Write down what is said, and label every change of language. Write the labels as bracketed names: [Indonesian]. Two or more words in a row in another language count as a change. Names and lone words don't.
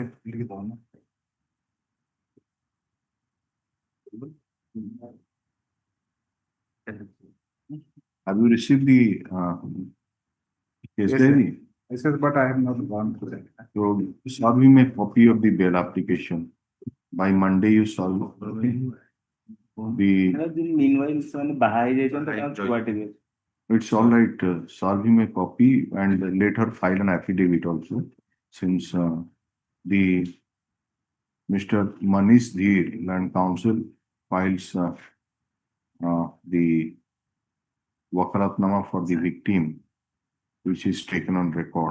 [English] Have you received the case diary? Yes, sir, but I have not gone to that. So, solve him a copy of the bail application. By Monday, you solve. Okay? The, meanwhile, [Odia] ସେମାନେ ବାହା ହେଇଯାଇଛନ୍ତି ତ ତାଙ୍କୁ ଛୁଆଟେ ବି ଅଛି। [English] it's all right, serve him a copy and let her file an affidavit also, since the Mr. Manish Dheer, Land Council, files the Wakalatnama for the victim, which is taken on record.